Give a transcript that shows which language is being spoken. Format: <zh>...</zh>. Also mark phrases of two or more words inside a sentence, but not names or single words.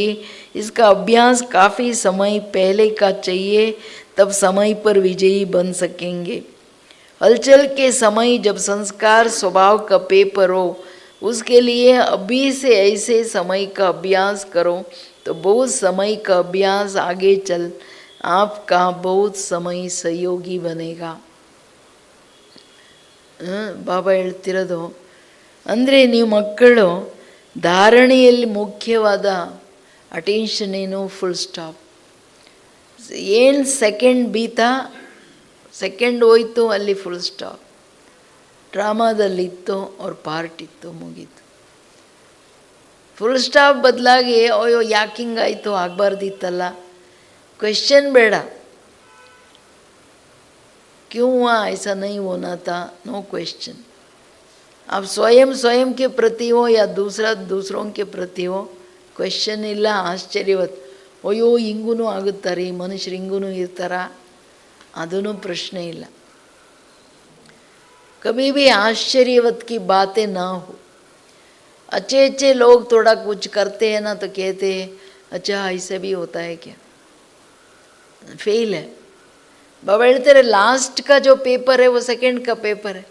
<hi>इसका अभ्यास काफ़ी समय पहले का चाहिए, तब समय पर विजयी बन सकेंगे. हलचल के समय जब संस्कार स्वभाव का पेपर हो, उसके लिए अभी से ऐसे समय का अभ्यास करो तो बहुत समय का अभ्यास आगे चल आपका बहुत समय सहयोगी बनेगा.</hi> <kn>ಬಾಬಾ ಹೇಳ್ತಿರೋದು ಅಂದರೆ ನೀವು ಮಕ್ಕಳು ಧಾರಣೆಯಲ್ಲಿ ಮುಖ್ಯವಾದ ಅಟೆನ್ಷನ್ ಏನು,</kn> <en>full stop.</en> <kn>ಏನು ಸೆಕೆಂಡ್ ಬೀತಾ, ಸೆಕೆಂಡ್ ಹೋಯ್ತು ಅಲ್ಲಿ</kn> <en>full stop.</en> <kn>ಡ್ರಾಮಾದಲ್ಲಿತ್ತು ಅವ್ರ ಪಾರ್ಟ್ ಇತ್ತು, ಮುಗೀತು.</kn> <en>full stop</en> <kn>ಬದಲಾಗಿ ಅಯ್ಯೋ ಯಾಕೆ ಹಿಂಗಾಯಿತು, ಆಗಬಾರ್ದಿತ್ತಲ್ಲ, ಕ್ವೆಶ್ಚನ್ ಬೇಡ.</kn> <hi>क्यों हुआ, ऐसा नहीं होना था,</hi> <en>no question.</en> <hi>आप स्वयं के प्रति हो या दूसरों के प्रति हो,</hi> <kn>ಕ್ವೆಶ್ಚನ್ ಇಲ್ಲ. ಆಶ್ಚರ್ಯವತ್ ಅಯ್ಯೋ ಹಿಂಗೂ ಆಗುತ್ತಾರೆ ಈ ಮನುಷ್ಯರು, ಹಿಂಗೂ ಇರ್ತಾರ, ಅದೂ ಪ್ರಶ್ನೆ ಇಲ್ಲ.</kn> <hi>कभी भी आश्चर्यवत की बातें ना हो. अच्छे अच्छे लोग थोड़ा कुछ करते हैं ना तो कहते हैं अच्छा ऐसे भी होता है क्या, फेल है. बाबा ಹೇಳ್ತಾರೆ लास्ट का जो पेपर है वो सेकंड का पेपर है.</hi>